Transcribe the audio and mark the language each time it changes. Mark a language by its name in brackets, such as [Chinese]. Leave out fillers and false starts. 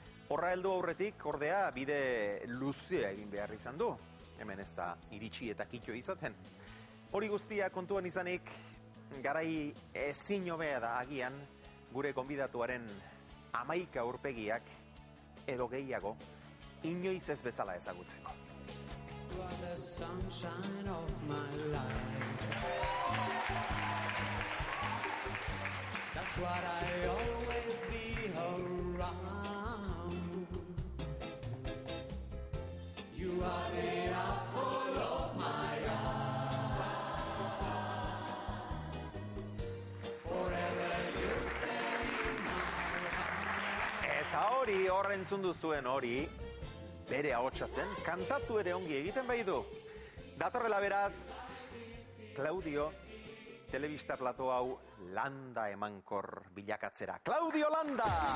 [Basque] Horra heldu aurretik, ordea, bide luzea egin behar izan du. Hemen ez da iritsi eta kitxo izaten. Hori guztia kontuan izanik, garai ezin hobea da agian, gure gonbidatuaren 11 aurpegiak edo gehiago, inoiz ez bezala ezagutzeko. [English] You are the sunshine of my life. That's what I always be around. You are the apple of my eye. Forever you stay in my heart. [Basque] Eta hori, horren zundu zuen hori, bere ahotsa zen, kantatu ere ongi egiten bai du. Datorrela beraz, Claudio, telebista plato hau landa emankor bilakatzera. Claudio Landa!